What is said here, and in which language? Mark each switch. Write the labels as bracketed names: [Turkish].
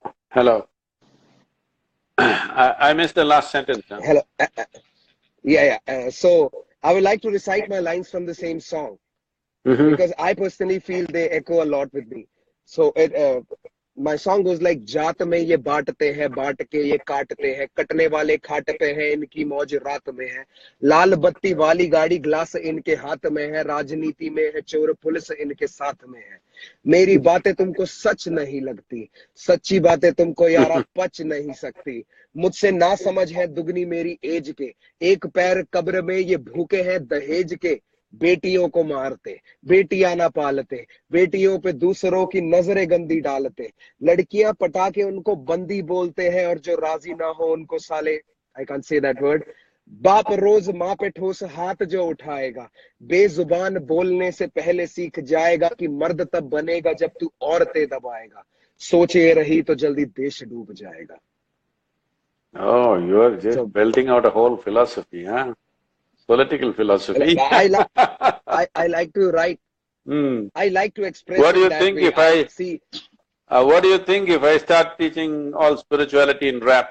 [English] Hello. I missed the last sentence. Huh? Hello. Yeah. So I would like to recite my lines from the same song because I personally feel they echo a lot with me. So my song goes like, [Hindi] जात में ये बांटते हैं, बांट के ये काटते हैं, कटने वाले खाट पे हैं, इनकी मौज रात में है, लाल बत्ती वाली गाड़ी ग्लास इनके हाथ में है, राजनीति में है चोर पुलिस इनके साथ में है, मेरी बातें तुमको सच नहीं लगती, सच्ची बातें तुमको यारा पच नहीं सकती, मुझसे ना समझ है दुगनी मेरी एज के, एक पैर कब्र में ये भूखे हैं दहेज के, बेटियों को मारते, बेटियां ना पालते, बेटियों पे दूसरों की नजरें गंदी डालते, लड़कियां पटा के उनको बंदी बोलते हैं और जो राजी ना हो उनको साले, [English] I can't say that word, [Hindi] बाप रोज माँ पे ठोस हाथ जो उठाएगा, बेजुबान बोलने से पहले सीख जाएगा कि मर्द तब बनेगा जब तू औरतें दबाएगा, सोचे रही तो जल्दी देश डूब जाएगा. [English] Oh, you are just belting out a whole philosophy, huh? Political philosophy. I like to write. I like to express. What do you think if I see? What do you think if I start teaching all spirituality in rap?